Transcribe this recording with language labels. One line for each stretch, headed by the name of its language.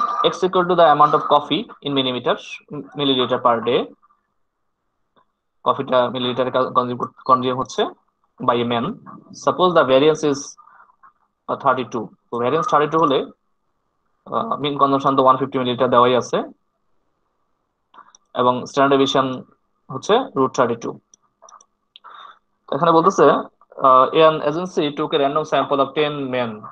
English: x equal to the amount of coffee in milliliter per day.
Bangla: কফিটা মিলিলিটারে consume হচ্ছে by a man.
English: suppose the variance is 32,
Bangla: তো variance 32 হলে মিন consumption তো 150 millilitre দেওয়াই আছে, এবং স্ট্যান্ডার্ড ডেভিয়েশন হচ্ছে √32। এখানে বলতেছে
English: an agency took a random sample of 10 men.